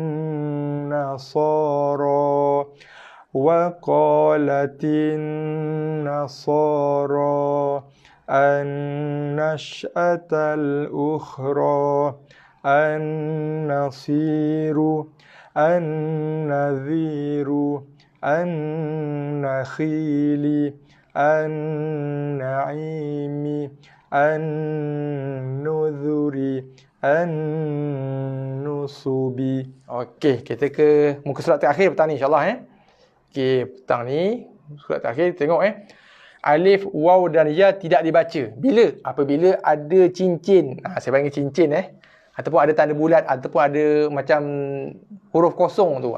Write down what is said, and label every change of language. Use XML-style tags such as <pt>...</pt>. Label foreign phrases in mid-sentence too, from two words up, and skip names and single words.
<ar>نصر النشأة الأخرى النصير النذير النخيل النعيم النذر النصب.</ar> <ms>Okey, kita ke muka surat terakhir petang ni</ms> <ar>إن شاء الله</ar> <ms>Okey, petang ni surat terakhir tengok alif, waw dan ya tidak dibaca. Bila? Apabila ada cincin. Saya panggil cincin ataupun ada tanda bulat ataupun ada macam huruf kosong tu.</ms>